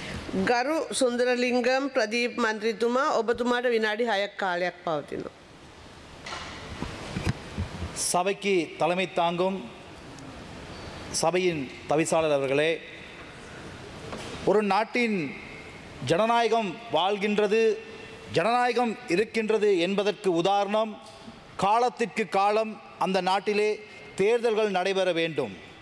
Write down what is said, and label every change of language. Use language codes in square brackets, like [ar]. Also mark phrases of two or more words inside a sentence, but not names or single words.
[si] ගරු සුන්දරලිංගම් ප්‍රදීප් මන්ත්‍රීතුමා ඔබතුමාට විනාඩි 6ක් කාලයක් පවතිනවා. [ta] சபைக்கு தலைமை தாங்கும் சபையின் தவிசாளர் அவர்களே, ஒரு நாட்டின் ஜனநாயகம் வாழ்கின்றது, ஜனநாயகம் இருக்கின்றது என்பதற்கு உதாரணம் காலத்திற்கு காலம் அந்த நாட்டிலே தேர்தல்கள் நடைபெற வேண்டும்.